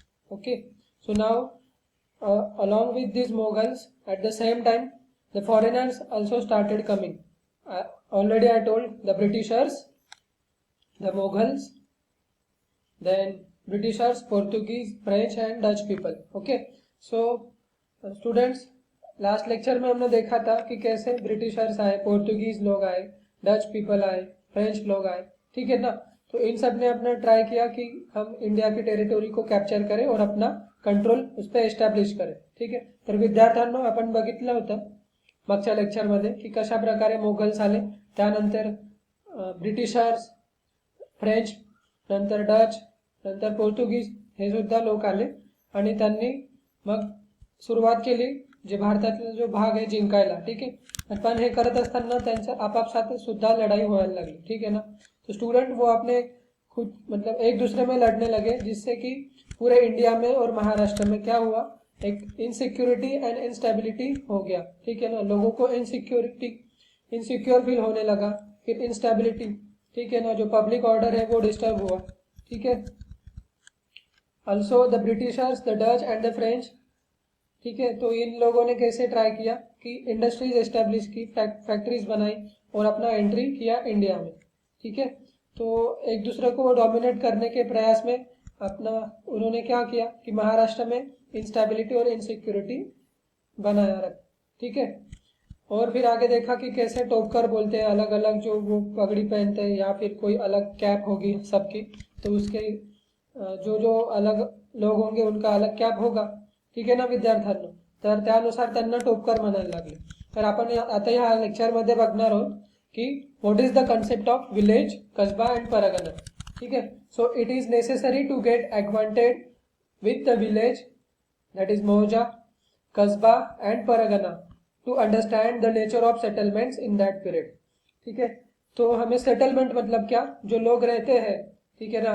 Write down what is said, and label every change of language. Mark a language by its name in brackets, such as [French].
[English] Okay, so now along with these Mughals, at the same time the foreigners also started coming. Already I told the Britishers, the Mughals, then Britishers, Portuguese, French and Dutch people. Okay, so students, [Hindi] last lecture में हमने देखा था कि कैसे Britishers आए, पोर्तुगीज लोग आए, Dutch people आए, फ्रेंच लोग आए, ठीक है ना। तो इन सब ने अपना ट्राई किया कि हम इंडिया की टेरिटोरी को कॅप्चर करें और अपना कंट्रोल उस पर एस्टॅब्लिश करें, [Marathi] ठीक आहे। तर विद्यार्थ्यांनो आपण बघितलं होतं मागच्या लेक्चरमध्ये की कशा प्रकारे मोगल्स आले, त्यानंतर ब्रिटिशर्स, फ्रेंच, नंतर डच, नंतर पोर्तुगीज हे सुद्धा लोक आले आणि त्यांनी मग सुरुवात केली जे भारतातला जो भाग आहे जिंकायला, [Hindi] ठीक है। [Marathi] पण हे करत असताना त्यांच्या आपापसात सुद्धा [Hindi] लड़ाई होने लगी, ठीक है ना। तो स्टूडेंट वो अपने खुद मतलब एक दूसरे में लड़ने लगे, जिससे कि पूरे इंडिया में और महाराष्ट्र में क्या हुआ, एक इनसिक्योरिटी एंड इंस्टेबिलिटी हो गया, ठीक है ना। लोगों को इनसिक्योर फील होने लगा, फिर इंस्टेबिलिटी, ठीक है ना, जो पब्लिक ऑर्डर है वो डिस्टर्ब हुआ, ठीक है। [English] also the Britishers, the Dutch and the French, [Hindi] ठीक है। तो इन लोगों ने कैसे ट्राई किया कि इंडस्ट्रीज एस्टेब्लिश की, फैक्ट्रीज बनाई और अपना एंट्री किया इंडिया में, ठीक है। तो एक दूसरे को डोमिनेट करने के प्रयास में अपना उन्होंने क्या किया कि महाराष्ट्र में इंस्टेबिलिटी और इनसिक्योरिटी बनाया रखा, ठीक है। और फिर आगे देखा कि कैसे टोपकर बोलते हैं, अलग अलग जो वो पगड़ी पहनते हैं या फिर कोई अलग कैप होगी सबकी, तो उसके जो जो अलग लोग होंगे उनका अलग कैप होगा, [Marathi] ठीक आहे ना विद्यार्थ्यांनो। तर त्यानुसार त्यांना टोपकर म्हणायला लागले। तर आपण आता ह्या लेक्चरमध्ये बघणार आहोत की [English] what is the concept of village, [Marathi] Kasba and Pargana, ठीक आहे। [English] so it is necessary to get acquainted with the village, that is mauza, kasba and pargana to understand the nature of settlements in that period, [Hindi] ठीक है। तो हमें सेटलमेंट मतलब क्या, जो लोग रहते हैं, ठीक है ना।